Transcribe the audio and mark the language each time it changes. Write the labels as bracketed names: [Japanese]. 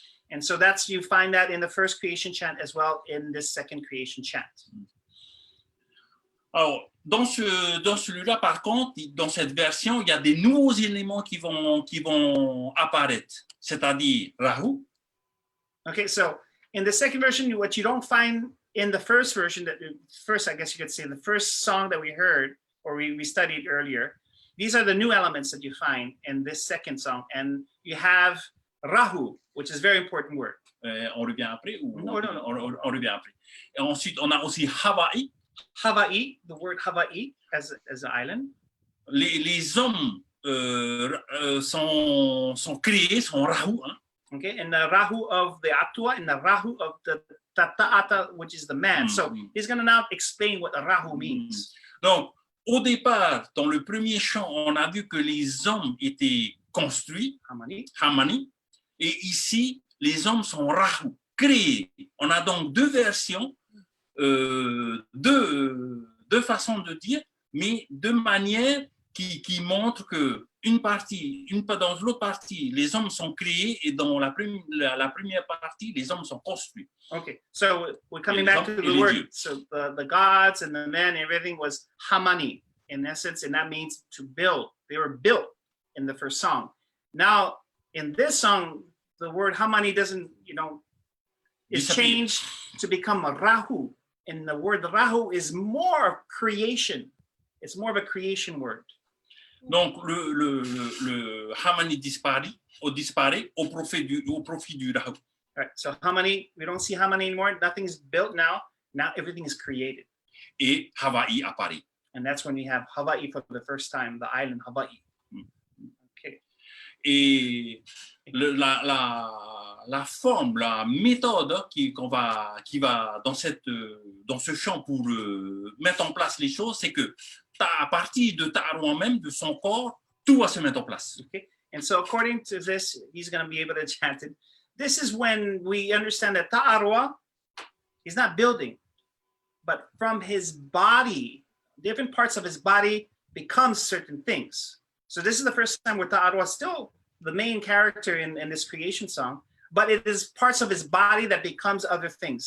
[English] And so you find that in the first creation chant as well in this second creation chant. [French] Alors, dans celui-là, par contre, dans cette version, il y a des nouveaux éléments qui vont apparaître, c'est-à-dire Rahu. [English] Okay, so in the second version, what you don't find in the first version, I guess you could say, the first song that we heard or we studied earlier, these are the new elements that you find in this second song. And you have Rahu, which is a very important word. [French] On revient après ou [English] No. [French] On revient après. Et ensuite, on a aussi Hawaii. [English] Hawaii, the word Hawaii as an island. [French] Les hommes sont créés, sont Rahu. Hein? [English] Okay, and the Rahu of the Atua and the Rahu of the Ta'ata, which is the man. So he's going to now explain what a Rahu means. [French] Donc, au départ, dans le premier chant, on a vu que les hommes étaient construits, Hamani, et ici, les hommes sont Rahu, créés. On a donc deux versions, deux façons de dire, mais deux manières qui montrent que dans l'autre partie, les hommes sont créés et dans la première partie, les hommes sont construits. [English] Okay, so we're coming back to the word. So the gods and the men and everything was Hamani in essence, and that means to build. They were built in the first song. Now, in this song, the word Hamani is changed to become a Rahu. And the word Rahu is more of creation. It's more of a creation word. [French] Donc, le Hamani disparaît au profit du Rahu. [English] All right, so Hamani, we don't see Hamani anymore. Nothing's built now. Now everything is created. [French] Et Hawaii apparaît. [English] And that's when we have Hawaii for the first time, the island Hawaii. Okay. [French] Et la forme, la méthode qui va dans ce champ pour mettre en place les choses, c'est que à partir de Taʻaroa même, de son corps, tout va se mettre en place. [English] Okay. And so according to this, he's going to be able to chant it. This is when we understand that Taʻaroa is not building, but from his body, different parts of his body become certain things. So this is the first time where Taʻaroa is still the main character in this creation song, but it is parts of his body that becomes other things.